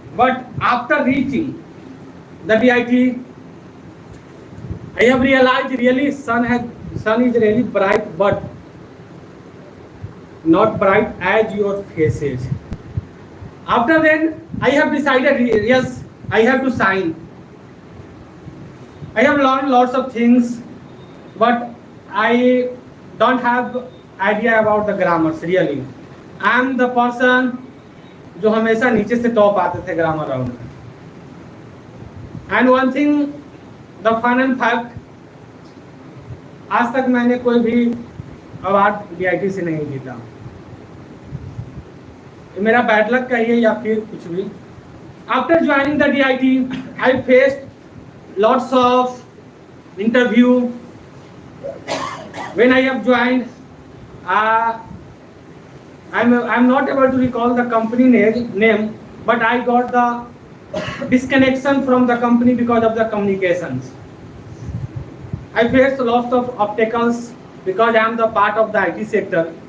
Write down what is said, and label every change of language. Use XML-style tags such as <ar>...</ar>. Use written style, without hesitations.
<en>But after reaching the DIT, I have realized really sun is really bright, but not bright as your faces. After then, I have decided, yes, I have to sign. I have learned lots of things, but I don't have idea about the grammars really. I am the person</en> <hi>जो हमेशा नीचे से top आते थे grammar round में.</hi> <en>and one thing the fun and fact,</en> <hi>आज तक मैंने कोई भी अवार्ड DIT से नहीं जीता. मेरा बैड लक कहिए या फिर कुछ भी.</hi> <en>After joining the DIT, I faced lots of interview. When I have joined, I'm not able to recall the company name, but I got the disconnection from the company because of the communications. I faced lots of obstacles because I am the part of the IT sector.</en>